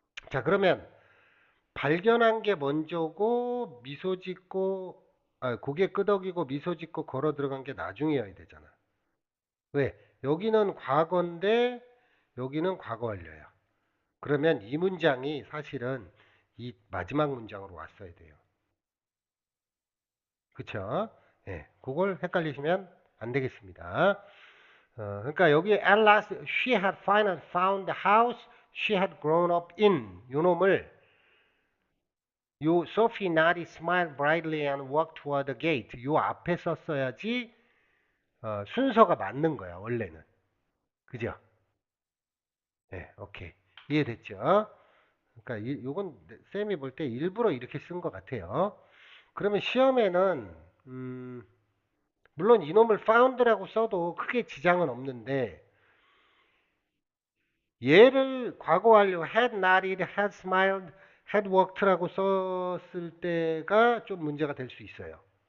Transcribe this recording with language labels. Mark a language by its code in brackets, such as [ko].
[ko] 자, 그러면 발견한 게 먼저고 미소 짓고 고개 끄덕이고 미소 짓고 걸어 들어간 게 나중이어야 되잖아. 왜? 여기는 과거인데 여기는 과거 완료야. 그러면 이 문장이 사실은 이 마지막 문장으로 왔어야 돼요. 그쵸? 예, 그걸 헷갈리시면 안 되겠습니다. 그러니까 여기 [en] at last she had finally found the house she had grown up in [ko] 요 놈을 요 [en] Sophie nodded, smiled brightly and walked toward the gate [ko] 요 앞에 썼어야지 순서가 맞는 거야, 원래는. 그죠? 네, 오케이. 이해됐죠? 그러니까 요건 쌤이 볼 때 일부러 이렇게 쓴 것 같아요. 그러면 시험에는 물론 이놈을 found라고 써도 크게 지장은 없는데 얘를 과거 완료 [en] had nodded, had smiled, had worked [ko] 라고 썼을 때가 좀 문제가 될 수 있어요.